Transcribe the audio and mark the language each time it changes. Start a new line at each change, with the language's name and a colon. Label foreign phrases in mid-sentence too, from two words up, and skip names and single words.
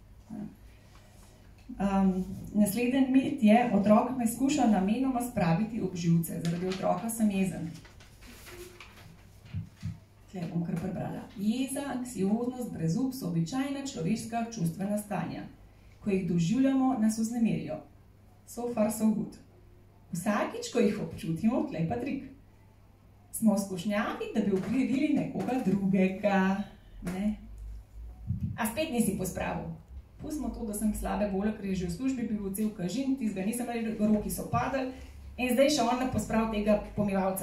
Slovenian: Naslednji mit je, otrok me skuša namenoma spraviti ob živce, zaradi otroka sem jezen. Tle bom kar prebrala. Jeza, anksioznost, brezup so običajna človeška čustvena stanja. Ko jih doživljamo, nas vznemirijo.
English: So far, so good.
Slovenian: Vsakič, ko jih občutimo, tle pa trik. Smo skušnjavi, da bi ukrivili nekoga drugega, ne? A spet nisi pospravil. Pustimo to, da sem slabe volje, ker je že v službi bil cel kažin, tistega nisem rekel, roki so padali in zdaj še on ne pospravi tega pomivalca.